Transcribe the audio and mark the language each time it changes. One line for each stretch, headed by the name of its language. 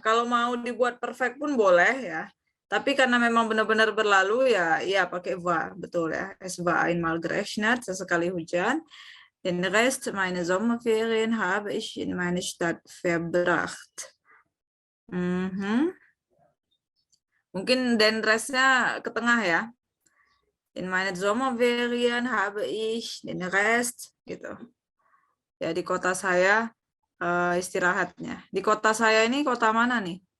Indonesian: Kalau mau dibuat perfect pun boleh ya. Tapi karena memang benar-benar berlalu ya pakai war, betul ya.
German: Es war einmal geregnet,
Indonesian: sesekali hujan.
German: Den Rest meiner Sommerferien habe ich in meine Stadt verbracht.
Indonesian: Mungkin den restnya ke tengah ya.
German: In meine Sommerferien habe ich den Rest gitu.
Indonesian: Ya di kota saya istirahatnya. Di kota saya ini kota mana nih?